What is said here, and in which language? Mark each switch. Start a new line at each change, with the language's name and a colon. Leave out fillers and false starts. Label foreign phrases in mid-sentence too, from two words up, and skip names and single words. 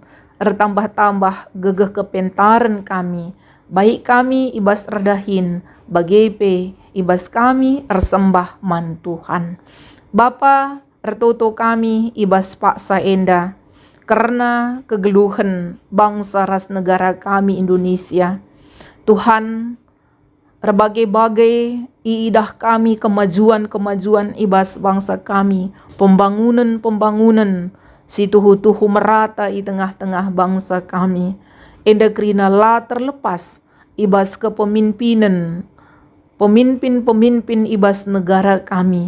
Batak Karo: Ertambah-tambah gegeh kepentaran kami. Baik kami ibas redahin, bagepe ibas kami ersembah man Tuhan. Bapa ertoto kami ibas paksa enda, karena kegeluhan bangsa ras negara kami Indonesia. Tuhan, berbagai-bagai iidah kami kemajuan-kemajuan ibas bangsa kami, pembangunan-pembangunan, si tuhu-tuhu merata di tengah-tengah bangsa kami. Enda krina la terlepas ibas kepemimpinan, pemimpin-pemimpin ibas negara kami.